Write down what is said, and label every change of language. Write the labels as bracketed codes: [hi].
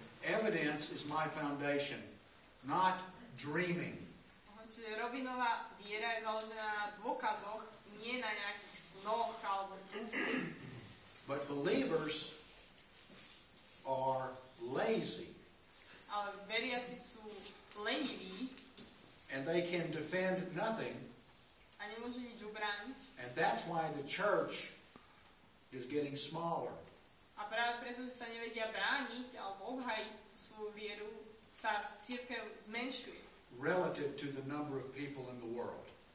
[en] Evidence is my foundation, not dreaming. [sk] Čiže Robinová viera je založená na dôkazoch, nie na nejakých snoch alebo dúfoch. [en] But believers are lazy. [sk] Ale veriaci sú leniví. [en] And they can defend nothing. [sk] A nemôžu nič ubrániť. [en] And that's why the church is getting smaller. [sk] A práve preto, že sa nevedia brániť alebo obhajiť tú svoju vieru, sa cirkev zmenšuje. [en] Relative to the number of people in the world.